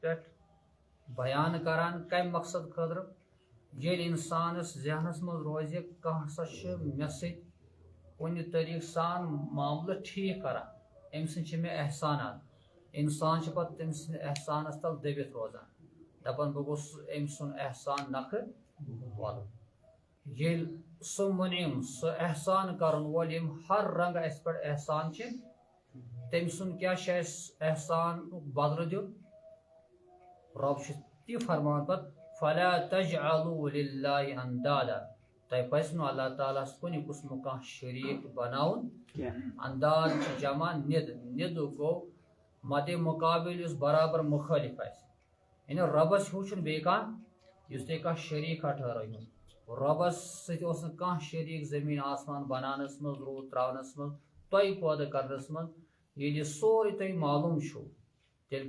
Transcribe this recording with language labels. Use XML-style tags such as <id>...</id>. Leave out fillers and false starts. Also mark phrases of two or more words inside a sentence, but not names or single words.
<ks>پٮ۪ٹھ بیان کران کمہِ مقصد خٲطرٕ ییٚلہِ انسانس ذہنس منٛز روزِ کانٛہہ ہسا چھُ مےٚ سۭتۍ کُنہِ طریٖقہٕ سان معاملہٕ ٹھیٖک کران أمۍ سٕنٛدۍ چھِ مےٚ احسانات انسان چھُ پتہٕ تٔمۍ سٕنٛدِ احسانس تل دٔبِتھ روزان دپان بہٕ گوٚژھ أمۍ سُنٛد احسان نکھٕ وَلُن ییٚلہِ سُہ مُنعِم سُہ احسان کرن وول یِم ہر رنگہٕ اسہِ پٮ۪ٹھ احسان چھِ تٔمۍ سُنٛد کیٛاہ چھُ اسہِ احسانُک بدلہٕ دیُن رۄب چھُ تہِ فرمان پتہٕ</ks> <ar>فلا تجعلوا للہ اندادا</ar> <ks>تۄہہِ پزِ نہٕ اللہ تعالیٰ ہس کُنہِ قٕسمُک کانٛہہ شریٖک بناوُن انداز چھُ جمع نِد نِد گوٚو مدِ مُقابل یُس برابر مُخٲلف آسہِ یعنی رۄبس ہیوٗ چھُنہٕ بیٚیہِ کانٛہہ یُس تُہۍ کانٛہہ شریٖکا ٹھٔہرٲیہُن رۄبس سۭتۍ اوس نہٕ کانٛہہ شریٖک زٔمیٖن آسمان بناونس منٛز روٗد تراونس منٛز تۄہہِ پٲدٕ کرنس منٛز ییٚلہِ یہِ سورُے تۄہہِ معلوٗم چھُو تیٚلہِ</ks>